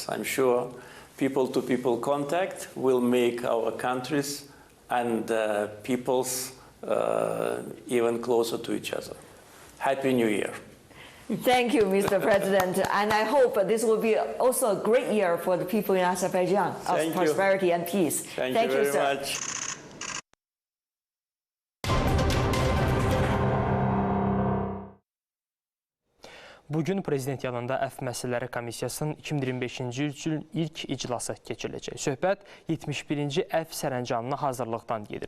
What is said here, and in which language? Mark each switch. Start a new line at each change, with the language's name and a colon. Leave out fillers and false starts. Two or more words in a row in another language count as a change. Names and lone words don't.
English: I'm sure people-to-people contact will make our countries and peoples even closer to each other. Happy New Year. Thank you, Mr. President. And I hope this will be also a great year for the people in Azerbaijan of prosperity and peace. Thank you very much.
Azerbaijani: Bugün Prezident yanında Əf Məsələləri Komissiyasının 2025-ci ilin ilk iclası keçiriləcək. Söhbət 71-ci Əf sərəncamına hazırlıqdan gedir.